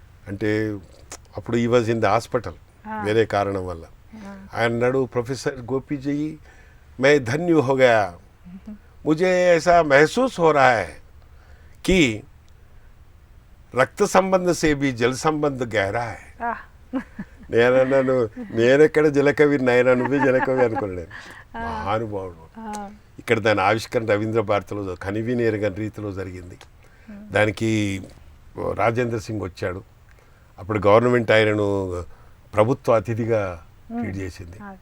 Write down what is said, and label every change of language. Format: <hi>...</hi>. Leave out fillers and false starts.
<te>అంటే అప్పుడు</te> <en>ఈ was in the hospital</en> <te>వేరే కారణం వల్ల. ఆయన అన్నాడు,</te> <hi>ప్రొఫెసర్ గోపి जी, मैं धन्य हो गया, मुझे ऐसा महसूस हो रहा है कि</hi> <te>రక్త సంబంధ</te> <hi>से भी जल संबंध गहरा है.</hi> <te>నేనన్నాను, నేనెక్కడ జలకవి, నాయన నువ్వే జలకవి అనుకున్నాను. మహానుభావుడు. ఇక్కడ దాని ఆవిష్కరణ రవీంద్ర భారతిలో కనివిని ఎరగని రీతిలో జరిగింది. దానికి రాజేంద్ర సింగ్ వచ్చాడు. అప్పుడు గవర్నమెంట్ ఆయనను ప్రభుత్వ అతిథిగా ట్రీట్ చేసింది.</te>